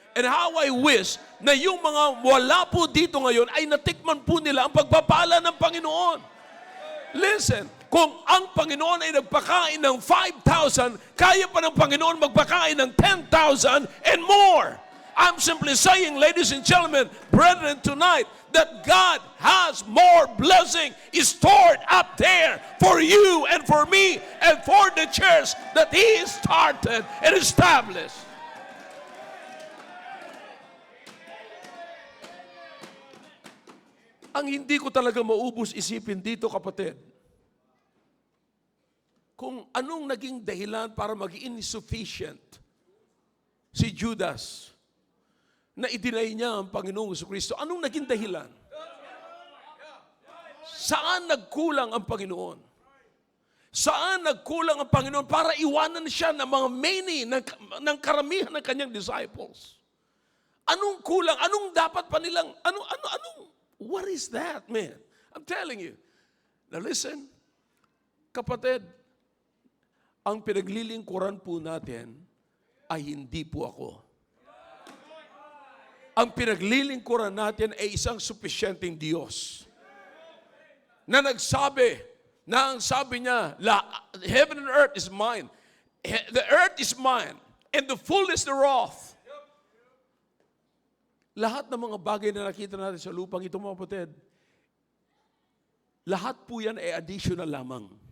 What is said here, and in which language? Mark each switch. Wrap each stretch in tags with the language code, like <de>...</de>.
<en>And how I wish</en> <tl>na yung mga wala po dito ngayon ay natikman po nila ang pagpapala ng Panginoon. Listen, kung ang Panginoon ay nagpakain ng 5,000, kaya pa ng Panginoon magpakain ng 10,000</tl> <en>and more. I'm simply saying, ladies and gentlemen, brethren, tonight, that God has more blessing stored up there for you and for me and for the church that He started and established.</en> <tl>Ang hindi ko talaga maubos isipin dito, kapatid, kung anong naging dahilan para maging insufficient si Judas na idinay niya ang Panginoong Jesucristo. Anong naging dahilan? Saan nagkulang ang Panginoon? Saan nagkulang ang Panginoon para iwanan siya ng mga many, ng karamihan ng kanyang disciples? Anong kulang? Anong dapat pa nilang,</tl> <en>what is that, man? I'm telling you. Now listen,</en> <tl>kapatid, ang pinaglilingkuran po natin ay hindi po ako. Ang pinaglilingkuran natin ay isang supisyenteng Diyos na nagsabi, na ang sabi niya,</tl> <en>heaven and earth is mine. The earth is mine and the fullness thereof.</en> <tl>Lahat ng mga bagay na nakita natin sa lupang ito, mga kapatid, lahat po yan ay additional lamang.</tl>